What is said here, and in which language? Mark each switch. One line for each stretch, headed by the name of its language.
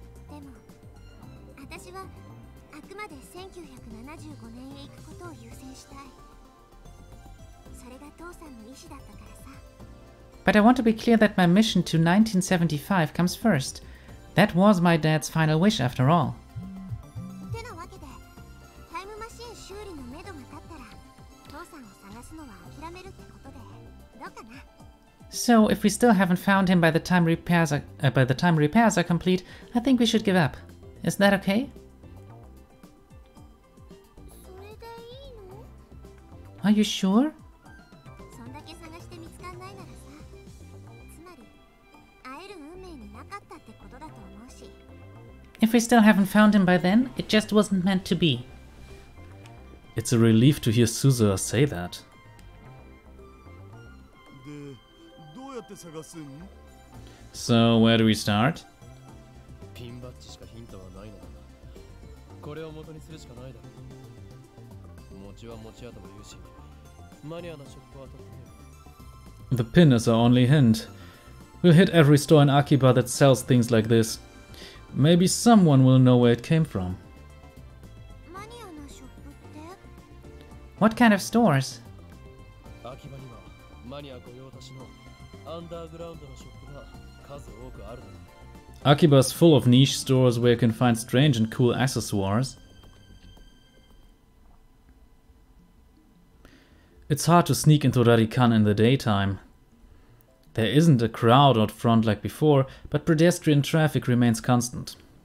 Japanese: でも、私はあくまで1975年へ行くことを優先したい。それが父さんの意思だったからさ。
English: But I want to be clear that my mission to 1975 comes first. That was my dad's final wish after all.
Japanese: てなわけで、タイムマシーン修理のめどが立ったら、父さんを探すのは諦めるってことで、どうかな？
English: So, if we still haven't found him by the time repairs are complete, I think we should give up. Is that okay?
Japanese: それでいいの？
English: Are you sure?
Japanese: そんだけ探して見つかんないならさ、つまり会える運命になかったってことだと思うし。
English: If we still haven't found him by then, it just wasn't meant to be. It's a relief to hear Suzuha say that.
Japanese: で、どうやって探すん？
English: So, where do we start?
Japanese: ピンバッジしかヒントはないのだな。これを元にするしかないだろう。餅は餅屋とも言うし、マニアなショップは取ってね。
English: The pin is our only hint. We'll hit every store in Akiba that sells things like this. Maybe someone will know where it came from.
Japanese: マニアなショップって？
English: What kind of stores?
Japanese: 秋葉にはマニア御用達のアンダーグラウンドのショップが数多くあるのだ。
English: Akiba is full of niche stores where you can find strange and cool accessoires. It's hard to sneak into Rarikan in the daytime. There isn't a crowd out front like before, but pedestrian traffic remains constant.